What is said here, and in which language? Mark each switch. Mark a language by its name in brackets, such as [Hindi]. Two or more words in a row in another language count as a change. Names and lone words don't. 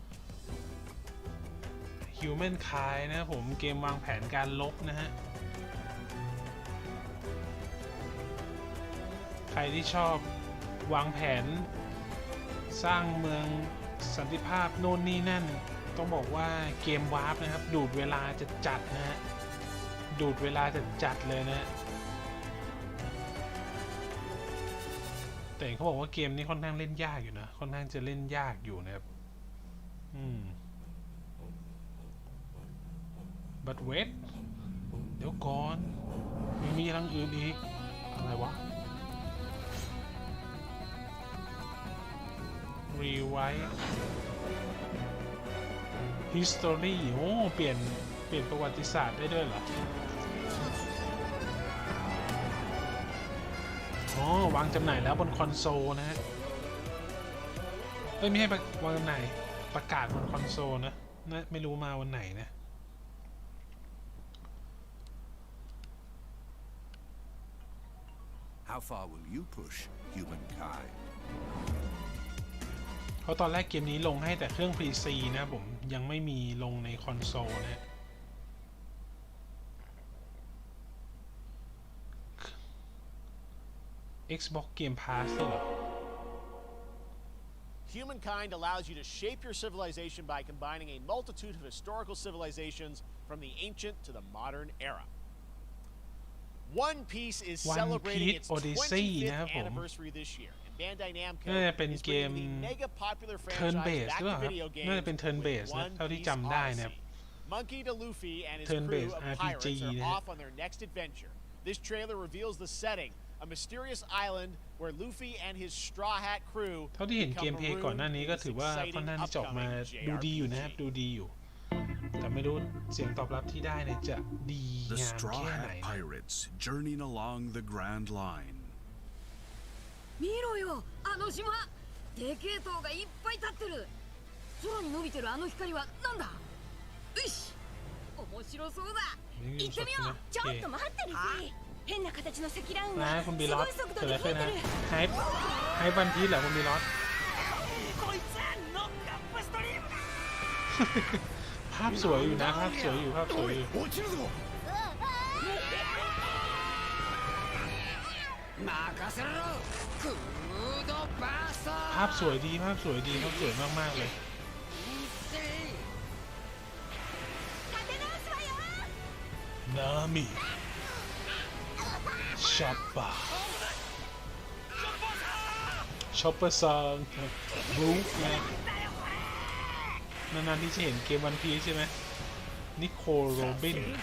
[Thai] Human Kind นะผมเกมวางแผนการลบนะฮะใครที่ชอบวางแผนสร้างเมืองสันติภาพโน่นนี่นั่นต้องบอกว่าเกมวาร์ปนะครับดูดเวลาจะจัดนะฮะดูดเวลาจะจัดเลยนะ แต่เขาบอกว่าเกมนี้ค่อนข้างเล่นยากอยู่นะค่อนข้างจะเล่นยากอยู่นะครับ [English] but wait [Thai] เดี๋ยวก่อนมีอะไรอื่นอีกอะไรวะ [English] Rewrite History [Thai] โอ้เปลี่ยนประวัติศาสตร์ได้ด้วยเหรออ๋อวางจำหน่ายแล้วบนคอนโซลนะฮะไม่ให้วางจำหน่ายประกาศบนคอนโซลนะไม่รู้มาวันไหนนะ [English] How far will you push humankind [Thai] เพราะตอนแรกเกมนี้ลงให้แต่เครื่อง PC นะผมยังไม่มีลงในคอนโซลนะ Xbox Game Pass ด้วยเหรอ [English] Humankind allows you to shape your civilization by combining a multitude of historical civilizations from the ancient to the modern era. One Piece is celebrating its 25th anniversary this year. Bandai Namco [Thai] น่าจะเป็นเกม [English] Turn Based [Thai] หรือเปล่าครับน่าจะเป็น [English] Turn Based [Thai] นะเท่าที่จำได้นะครับ [English] Monkey D. Luffy and his crew of pirates are off on their next adventure. This trailer reveals the setting, a mysterious island where Luffy and his Straw Hat crew [Thai] เท่าที่เห็นเกมเพลย์ก่อนหน้านี้ก็ถือว่าค่อนข้างที่จะออกมาดูดีอยู่นะครับดูดีอยู่แต่ไม่รู้เสียงตอบรับที่ได้เนี่ยจะดีงามแค่ไหน [English] The Straw Hat Pirates journeying along the Grand Line [Japanese] 見ろよあの島でけえ塔がいっぱい立ってる空に伸びてるあの光はなんだよし面白そうだ行ってみようちょっと待ってるし変な形の積乱雲がすごい速度で増えてる [Thai] ให้วันพีชเหรอคุณบีลอส [Japanese] こいつノックアップストリームだ [Thai] ภาพสวยอยู่นะภาพสวยอยู่ [Japanese] 落ちるぞ [Thai] ภาพสวยดีภาพสวยดีภาพสวยมากๆเลยนามิช็อปปะซังบลูฟนะนานๆที่จะเห็นเกมวันพีใช่ไหมนิโคลโรบิน